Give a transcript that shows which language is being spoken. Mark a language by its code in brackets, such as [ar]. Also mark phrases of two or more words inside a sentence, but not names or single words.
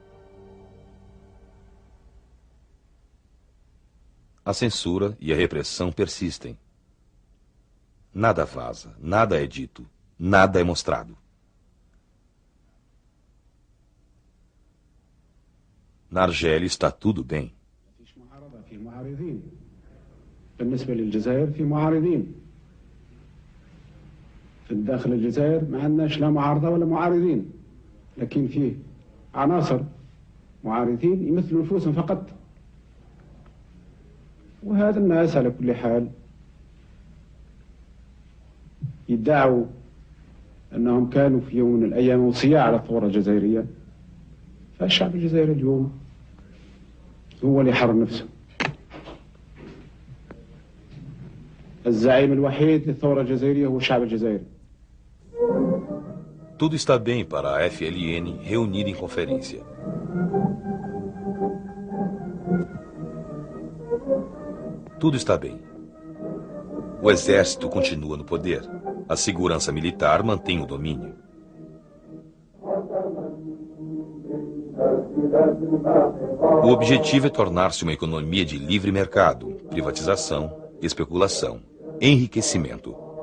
[pt] A censura e a repressão persistem. Nada vaza, nada é dito, nada é mostrado. Na Argélia está tudo bem. [ar] بالنسبة للجزائر في معارضين في داخل الجزائر ما عندناش لا معارضة ولا معارضين لكن فيه عناصر معارضين يمثلوا نفوسهم فقط وهذا الناس على كل حال يدعوا أنهم كانوا في يوم من الأيام وصياع على الثورة الجزائرية فالشعب الجزائري اليوم هو اللي حرر نفسه. الزعيم الوحيد للثورة الجزائرية هو الشعب الجزائري. [pt] Tudo está bem para a FLN reunida em conferência. Tudo está bem. O exército continua no poder. A segurança militar mantém o domínio. O objetivo é tornar-se uma economia de livre mercado, privatização, especulação, enriquecimento.